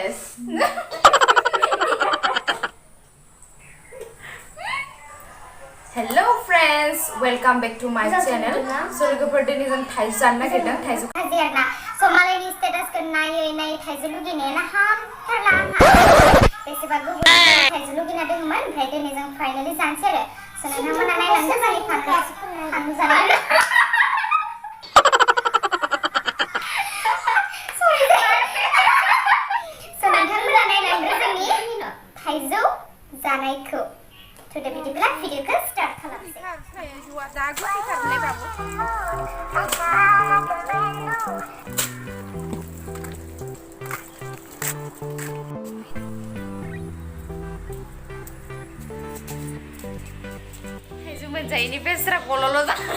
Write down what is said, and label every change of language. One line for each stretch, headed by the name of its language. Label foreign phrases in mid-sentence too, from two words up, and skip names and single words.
English: Hello friends, welcome back to my channel. So look
Bodo: दिनै जों थाइजौ जानो नागिरदों थाइजौ हाजिरना so मालायनि स्टेटासखौ नायै थाइजौ लुगैनायानो हामथारला आंहा बेसेबा गोबाव थाइजौ लुगैना दंमोन ओमफ्राय दिनै जों फाइनालि जानोसै आरो so नोंथांमोना नायलांदो जोंनि फानलु जानाय so नोंथांमोना नायलांदो जोंनि थाइजौ जानायखौ
English: to the
Bodo: बिदिब्ला भिडिअखौ स्टार्ट खालामसै थाइजौआ जा गोखैथारलै बाबु थाइजौ मोनजायैनि बेस्रा गल'ल' जा